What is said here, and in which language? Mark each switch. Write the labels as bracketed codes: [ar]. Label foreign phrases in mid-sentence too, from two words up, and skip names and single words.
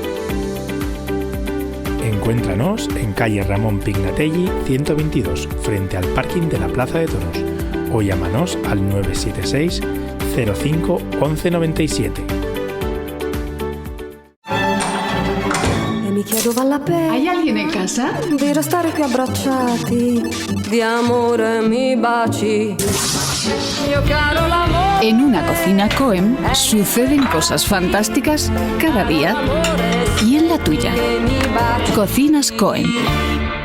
[es] Encuéntranos en calle Ramón Pignatelli 122, frente al parking de la Plaza de Toros, o llámanos al 976 05 11 97. En Ikea ¿Hay alguien en casa? [it] Di restare più abbracciati, di amore mi baci. [es] En una cocina Coem suceden cosas fantásticas cada día y en la tuya. Cocinas Coem.